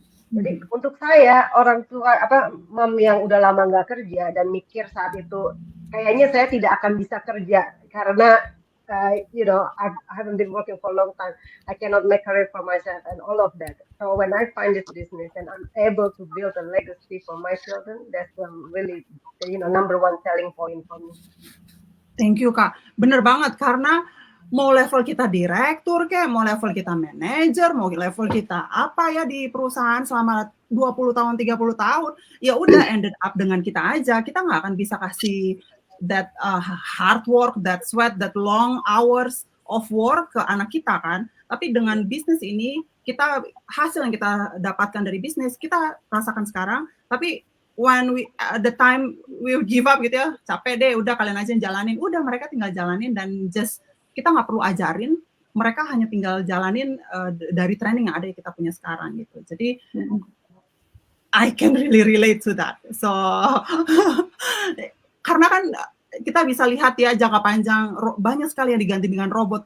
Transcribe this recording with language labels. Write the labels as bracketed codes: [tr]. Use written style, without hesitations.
[id] Jadi untuk saya, orang tua, mom yang udah lama nggak kerja dan mikir saat itu, kayaknya saya tidak akan bisa kerja karena, [en] I haven't been working for a long time. I cannot make career for myself and all of that. So when I find this business and I'm able to build a legacy for my children, that's really, number one selling point for me. Thank you [id] Kak. Bener banget karena Mau level kita direktur kayak, mau level kita manajer, mau level kita apa ya di perusahaan selama 20 tahun, 30 tahun, ya udah ended up dengan kita aja. Kita nggak akan bisa kasih [en] that hard work, that sweat, that long hours of work [id] ke anak kita kan. Tapi dengan bisnis ini, kita hasil yang kita dapatkan dari bisnis, kita rasakan sekarang, tapi [en] when the time we give up [id] gitu ya, capek deh, udah kalian aja yang jalanin, udah mereka tinggal jalanin dan just kita nggak perlu ajarin, mereka hanya tinggal jalanin dari training yang ada yang kita punya sekarang gitu. Jadi [en] I can really relate to that. [id] So karena kan kita bisa lihat ya jangka panjang banyak sekali yang diganti dengan robot.